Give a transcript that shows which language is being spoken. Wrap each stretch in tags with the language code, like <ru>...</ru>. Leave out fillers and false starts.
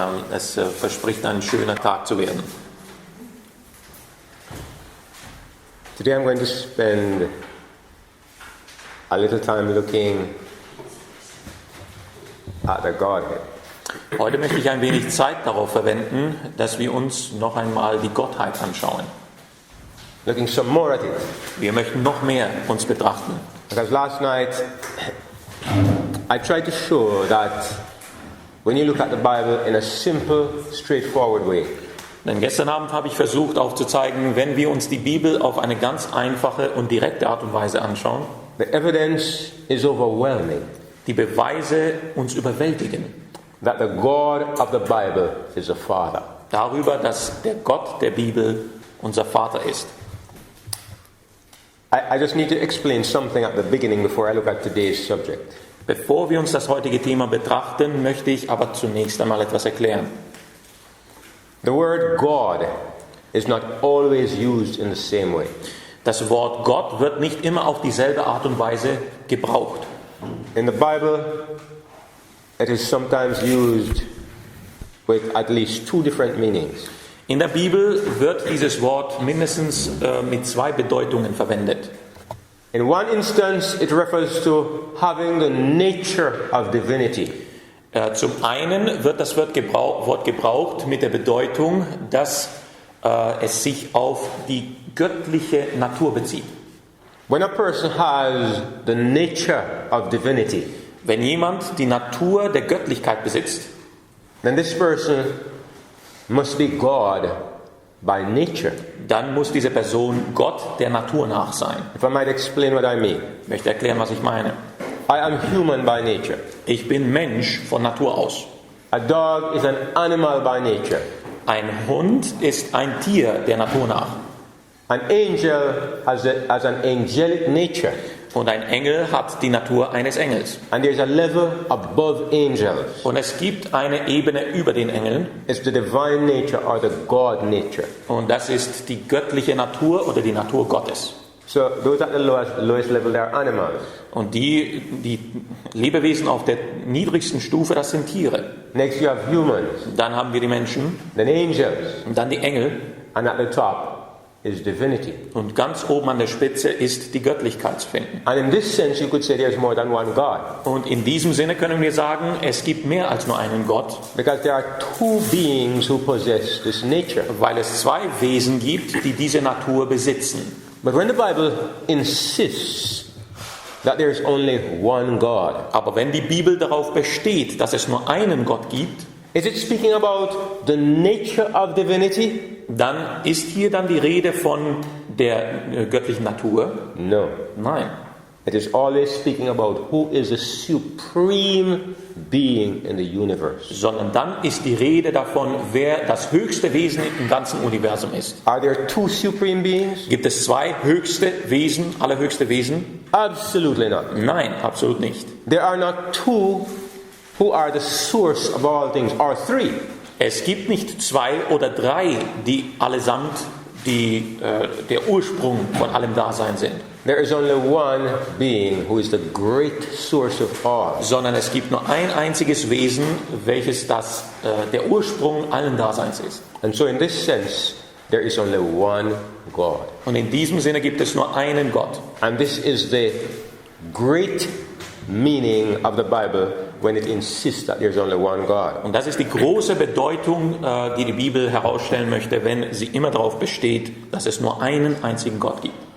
<de>Es verspricht ein schöner Tag zu werden.</de> <en>Today I'm going to spend a little time looking at the Godhead.</en> <de>Heute möchte ich ein wenig Zeit darauf verwenden, dass wir uns noch einmal die Gottheit anschauen.</de> <en>Looking some more at it.</en> <de>Wir möchten noch mehr uns betrachten.</de> <en>Because last night I tried to show that when you look at the Bible in a simple, straightforward way,</en> <de>Denn gestern Abend habe ich versucht aufzuzeigen, wenn wir uns die Bibel auf eine ganz einfache und direkte Art und Weise anschauen,</de> <en>the evidence is overwhelming</en> <de>die Beweise uns überwältigen.</de> <en>that the God of the Bible is a Father.</en> <de>Darüber, dass der Gott der Bibel unser Vater ist.</de> <en>I just need to explain something at the beginning before I look at today's subject.</en> <de>Bevor wir uns das heutige Thema betrachten, möchte ich aber zunächst einmal etwas erklären.</de> <en>The word God is not always used in the same way.</en> <de>Das Wort Gott wird nicht immer auf dieselbe Art und Weise gebraucht.</de> <en>In the Bible, it is sometimes used with at least two different meanings.</en> <de>In der Bibel wird dieses Wort mindestens mit zwei Bedeutungen verwendet.</de> <en>In one instance, it refers to having the nature of divinity.</en> <de>Zum einen wird das Wort gebraucht mit der Bedeutung, dass es sich auf die göttliche Natur bezieht.</de> <en>When a person has the nature of divinity,</en> <de>Wenn jemand die Natur der Göttlichkeit besitzt,</de> <en>then this person must be God by nature.</en> <de>dann muss diese Person Gott der Natur nach sein.</de> <en>If I might explain what I mean.</en> <de>Ich möchte erklären, was ich meine.</de> <en>I am human by nature.</en> <de>Ich bin Mensch von Natur aus.</de> <en>A dog is an animal by nature.</en> <de>Ein Hund ist ein Tier der Natur nach.</de> <en>An angel has an angelic nature.</en> <de>Und ein Engel hat die Natur eines Engels.</de> <en>And there's a level above angels.</en> <de>Und es gibt eine Ebene über den Engeln.</de> <en>It's the divine nature or the God nature.</en> <de>Und das ist die göttliche Natur oder die Natur Gottes.</de> <en>So those at the lowest level, they are animals.</en> <de>Und die Lebewesen auf der niedrigsten Stufe, das sind Tiere.</de> <en>Next you have humans,</en> <de>Dann haben wir die Menschen,</de> <en>then angels,</en> <de>und dann die Engel.</de> <en>and at the top is divinity.</en> <de>Und ganz oben an der Spitze ist die Göttlichkeit zu finden.</de> <en>And in this sense you could say there's more than one God.</en> <de>Und in diesem Sinne können wir sagen, es gibt mehr als nur einen Gott,</de> <en>Because there are two beings who possess this nature.</en> <de>weil es zwei Wesen gibt, die diese Natur besitzen.</de> <en>But when the Bible insists that there is only one God,</en> <de>Aber wenn die Bibel darauf besteht, dass es nur einen Gott gibt,</de> <en>is it speaking about the nature of divinity?</en> <de>dann ist hier dann die Rede von der göttlichen Natur?</de> <en>No.</en> <de>Nein.</de> <en>It is always speaking about who is the supreme being in the universe.</en> <de>Sondern dann ist die Rede davon, wer das höchste Wesen im ganzen Universum ist.</de> <en>Are there two supreme beings?</en> <de>Gibt es zwei höchste Wesen, allerhöchste Wesen?</de> <en>Absolutely not.</en> <de>Nein, absolut nicht.</de> <en>There are not two who are the source of all things, or three.</en> <de>Es gibt nicht zwei oder drei, die allesamt der Ursprung von allem Dasein sind.</de> <en>There is only one being who is the great source of all.</en> <de>Sondern es gibt nur ein einziges Wesen, welches der Ursprung allen Daseins ist.</de> <en>And so in this sense, there is only one God.</en> <de>Und in diesem Sinne gibt es nur einen Gott.</de> <en>And this is the great meaning of the Bible when it insists that there's only one God.</en> <de>Und das ist die große Bedeutung, die die Bibel herausstellen möchte, wenn sie immer darauf besteht, dass es nur einen einzigen Gott gibt.</de>